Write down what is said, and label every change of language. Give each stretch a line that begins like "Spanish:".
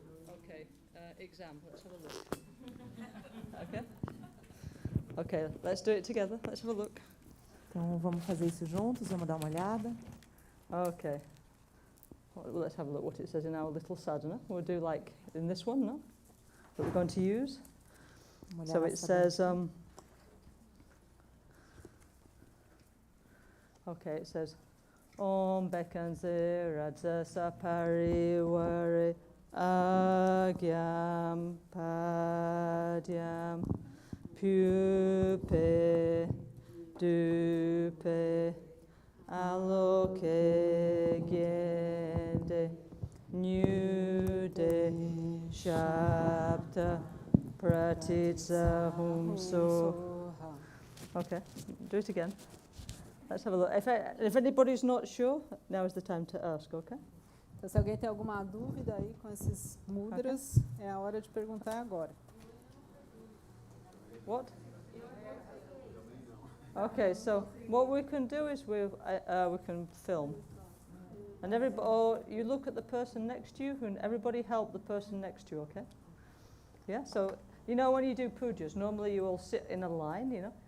English: Okay, exam, let's have a look. Okay? Okay, let's do it together. Let's have a look.
Portuguese: Então, vamos fazer isso juntos, vamos dar uma olhada.
English: Okay. Well, let's have a look what it says in our little sadhana. We'll do like in this one, no?
Sanskrit: That we're going to use.
English: So it says, okay, it says,
Sanskrit: Om Bekanze Radza Sapariware Agyam Padyam Pupe Dupe Aloke Gende Nyude Shabda Pratitsa Humso.
English: Okay, do it again. Let's have a look. If anybody's not sure, now is the time to ask, okay?
Portuguese: Então, se alguém tem alguma dúvida aí com esses mudras, é a hora de perguntar agora.
English: What? Okay, so what we can do is we can film. And or you look at the person next to you, and everybody help the person next to you, okay? Yeah, so, you know when you do pujas, normally you all sit in a line, you know?